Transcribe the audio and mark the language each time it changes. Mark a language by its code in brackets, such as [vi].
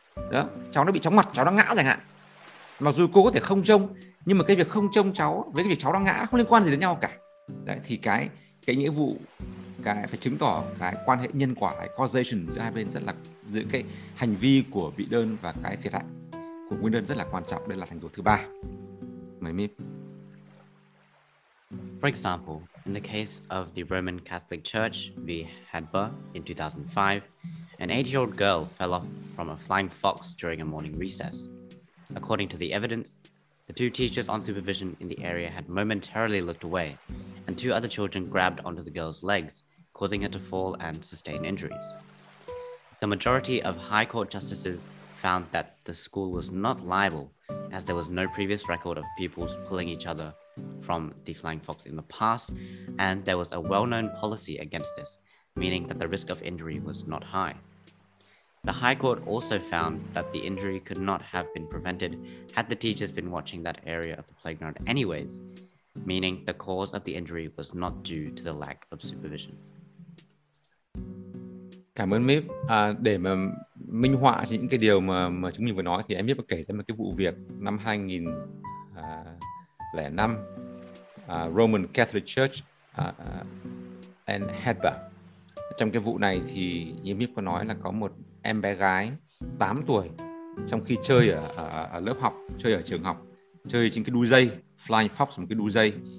[vi] Đó, cháu nó bị chóng mặt, cháu nó ngã chẳng hạn. Mặc dù cô có thể không trông, nhưng mà cái việc không trông cháu với cái việc cháu đang ngã không liên quan gì đến nhau cả. Đấy, thì cái nghĩa vụ, cái phải chứng tỏ cái quan hệ nhân quả, cái causation giữa hai bên rất là, giữa cái hành vi của bị đơn và cái thiệt hại của nguyên đơn rất là quan trọng. Đây là thành tố thứ ba. Mời Mip. [en] For example, in the case of the Roman Catholic Church v. Hadber in 2005, an 8-year-old girl fell off from a flying fox during a morning recess. According to the evidence, the 2 teachers on supervision in the area had momentarily looked away, and 2 other children grabbed onto the girl's legs, causing her to fall and sustain injuries. The majority of High Court justices found that the school was not liable, as there was no previous record of pupils pulling each other from the flying fox in the past, and there was a well-known policy against this, meaning that the risk of injury was not high. The High Court also found that the injury could not have been prevented had the teachers been watching that area of the playground anyways, meaning the cause of the injury was not due to the lack of supervision. [vi] Cảm ơn Mip. Để mà minh họa những cái điều mà chúng mình vừa nói, thì em Mip có kể ra một cái vụ việc năm 2005, Roman Catholic Church and Hadber. Trong cái vụ này thì như Mip có nói là có một em bé gái 8 tuổi trong khi chơi ở lớp học, chơi ở trường học, chơi trên cái đu dây, flying fox, một cái đu dây.